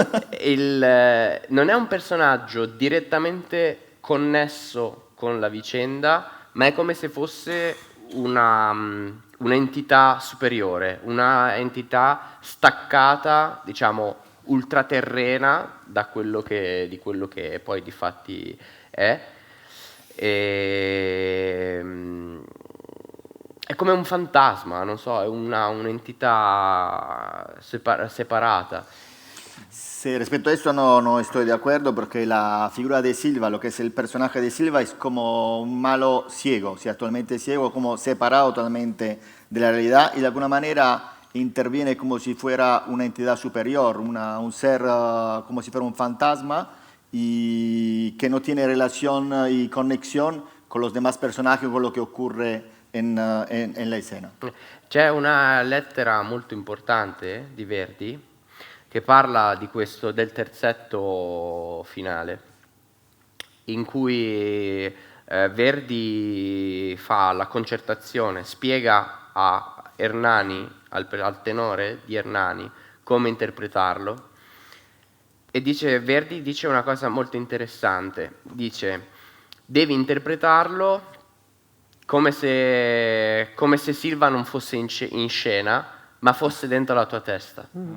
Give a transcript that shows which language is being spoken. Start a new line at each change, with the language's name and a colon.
Italian: Non è un personaggio direttamente connesso con la vicenda, ma è come se fosse un'entità superiore, una entità staccata, diciamo, ultraterrena di quello che poi di fatti è. È come un fantasma, non so, è un'entità separata.
Spanish: Sí, respecto a eso no estoy de acuerdo porque la figura de Silva, lo que es el personaje de Silva, es como un malo ciego, o sea, actualmente ciego, como separado totalmente de la realidad y de alguna manera interviene como si fuera una entidad superior, un ser como si fuera un fantasma y que no tiene relación y conexión con los demás personajes, con lo que ocurre en la escena.
Italian: C'è una lettera molto importante di Verdi che parla di questo, del terzetto finale, in cui Verdi fa la concertazione, spiega a Hernani, al tenore di Hernani, come interpretarlo, e Verdi dice una cosa molto interessante, dice: devi interpretarlo come se Silva non fosse in scena, ma fosse dentro la tua testa.